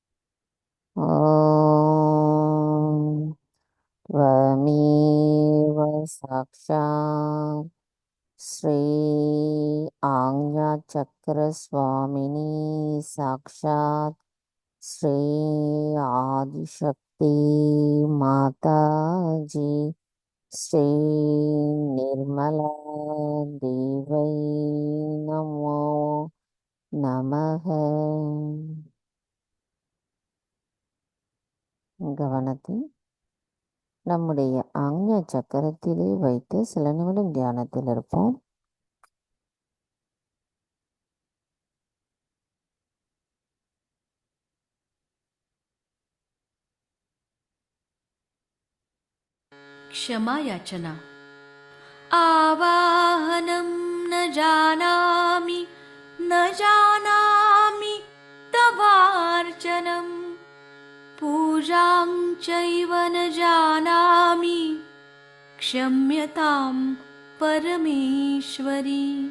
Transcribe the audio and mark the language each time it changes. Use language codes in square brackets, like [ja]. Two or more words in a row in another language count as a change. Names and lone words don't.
[sa] ஓம் त्वमेव साक्षात् श्री आज्ञा चक्र स्वामिनी साक्षात् श्री आदिशक्ति माता जी श्री निर्मला देवै नमो नमः. [ta] கவனத்தை நம்முடைய ஆக்ஞா சக்கரத்திலே வைத்து சில நிமிடம் தியானத்தில் இருப்போம். [sa] क्षमा याचना. आवाहनं न जानामि तवार्चनं पूजां चैव न जानामि क्षम्यतां परमेश्वरी.